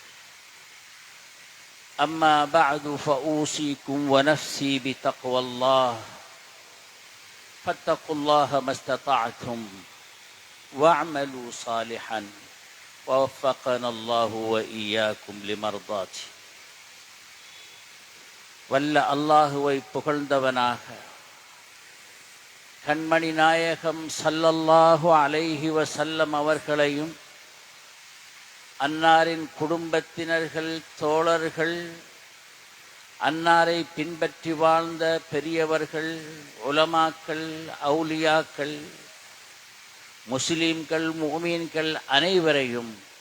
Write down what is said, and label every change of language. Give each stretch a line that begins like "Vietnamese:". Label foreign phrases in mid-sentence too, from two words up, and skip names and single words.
Arabic: أما بعد فأوصيكم ونفسي بتقوى الله فاتقوا الله ما استطعتم واعملوا صالحا ووفقنا الله وإياكم لمرضاته
Tamil: வல்ல அல்லாஹுவை புகழ்ந்தவனாக கண்மணி நாயகம்
Arabic: صلى الله عليه وسلم
Tamil: அவர்களையும் அன்னாரின் குடும்பத்தினர்கள் தோழர்கள் அன்னாரை பின்பற்றி வாழ்ந்த பெரியவர்கள் உலமாக்கள் அவுலியாக்கள் முஸ்லிம்கள் முஃமின்கள் அனைவரையும்